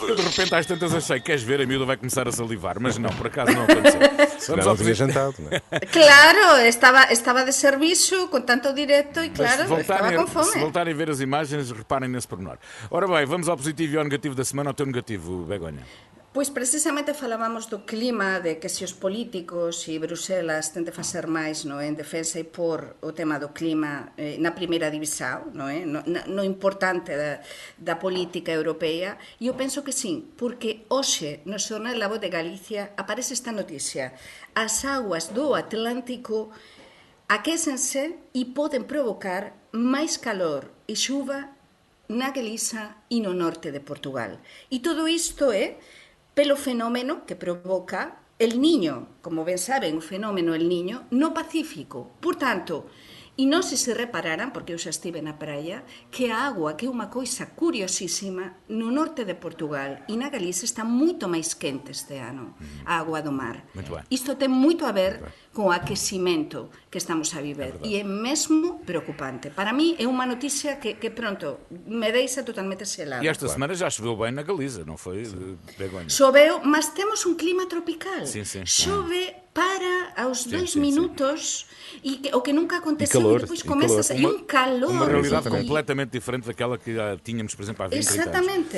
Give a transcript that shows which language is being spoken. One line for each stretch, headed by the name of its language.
Portuguese: Eu de repente às tantas achei, queres ver, a miúda vai começar a salivar, mas não, por acaso não aconteceu. Vamos ao tinha jantado, não é? Claro, estava de serviço com tanto direto e claro, estava com fome. Se voltarem a ver as imagens, reparem nesse pormenor. Ora bem, vamos ao positivo e ao negativo da semana, ao teu negativo, Begonha.
Galician: Pois precisamente falábamos do clima, de que se os políticos e Bruselas tente facer máis en defensa e por o tema do clima na primeira divisão, no importante da política europea, e eu penso que sim, porque hoxe no xornal La Voz de Galicia aparece esta noticia: as augas do Atlántico aquécense e poden provocar máis calor e xuva na Galiza e no norte de Portugal. E todo isto é pelo fenómeno que provoca el Niño, como ben saben, o fenómeno el Niño, no Pacífico. Por tanto, E non sei se repararan, porque eu xa estive na praia, que a agua, que é unha coisa curiosísima, no norte de Portugal e na Galicia está moito máis quente este ano, a agua do mar. Isto ten moito a ver con o aquecimento que estamos a viver e é mesmo preocupante. Para mí é unha noticia que pronto, me deixa totalmente selada.
Portuguese: E esta semana já choveu bem na Galiza, não foi, Begonha?
Galician: Choveu, mas temos un clima tropical.
Portuguese: Sim, sim. Chove para aos 2 minutos e o que nunca aconteceu calor, e depois começa a um calor. Uma realidade e- completamente diferente daquela que tínhamos, por exemplo, há 20 Exatamente.